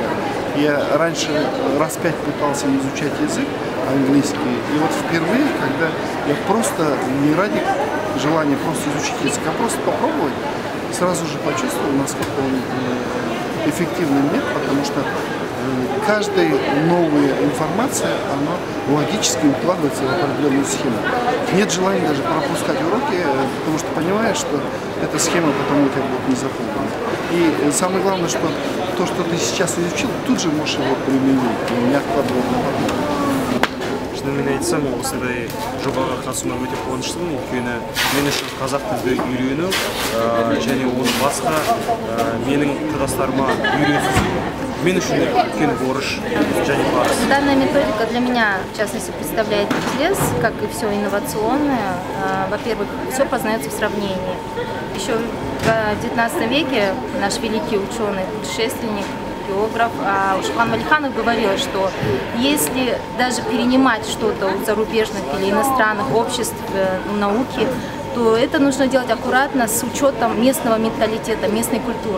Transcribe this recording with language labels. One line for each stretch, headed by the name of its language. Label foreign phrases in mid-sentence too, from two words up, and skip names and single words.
Russian: Я раньше раз 5 пытался изучать язык английский, и вот впервые, когда я просто не ради желания просто изучить язык, а просто попробовать, сразу же почувствовал, насколько он эффективный метод, потому что каждая новая информация, она логически укладывается в определенную схему. Нет желания даже пропускать уроки, потому что понимаешь, что эта схема потом у тебя будет не запомнена. И самое главное, что то, что ты сейчас изучил, тут же можешь его применить, не откладывать на потом.
Kazakh: Шынымен айтсам, осындай жобаға қатысуыма өте қуаныштымын, өйткені мен үшін қазақ тілді үйрену және оны басқа менің құрдастарыма үйрету мен үшін үлкен борыш және парыз.
Russian: Данная методика для меня, в частности, представляет интерес, как и все инновационное. Во-первых, все познается в сравнении. Еще в XIX веке наш великий ученый, путешественник, географ Шухран Валиханов говорил, что если даже перенимать что-то у зарубежных или иностранных обществ науки, то это нужно делать аккуратно, с учетом местного менталитета, местной культуры.